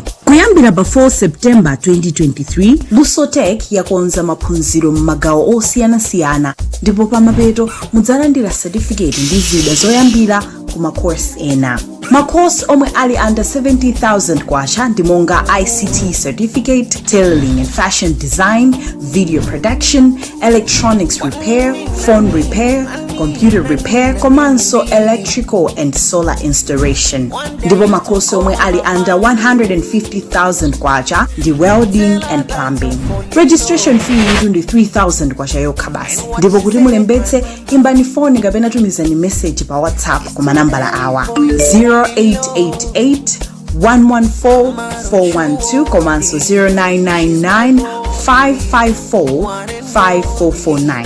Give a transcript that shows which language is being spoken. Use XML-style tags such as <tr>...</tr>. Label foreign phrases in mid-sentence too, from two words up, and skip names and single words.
<ny>Kuyambira pa 4 September 2023, Lusotech yakonza maphunziro m'magawo osiyanasiyana ndipo pamapeto mudzalandira certificate ndi zida zoyambira ku macourse ena. Macourse omwe ali</ny> <en>under 70,000</en> <ny>kwacha ndi monga</ny> <en>ICT certificate, tailoring and fashion design, video production, electronics repair, phone repair, computer repair, komanso electrical and solar installation.</en> <ny>Ndipo macourse omwe ali under 150,000 kwacha ndi</ny> <en>welding and plumbing. Registration fee</en> <ny>ndi 3,000 kwacha yokha basi. Ndipo kuti mulembetse imbani phone kapena tumizani message pa WhatsApp ku manambala awa 0888 114 412 komanso 0999 554 5449.</ny>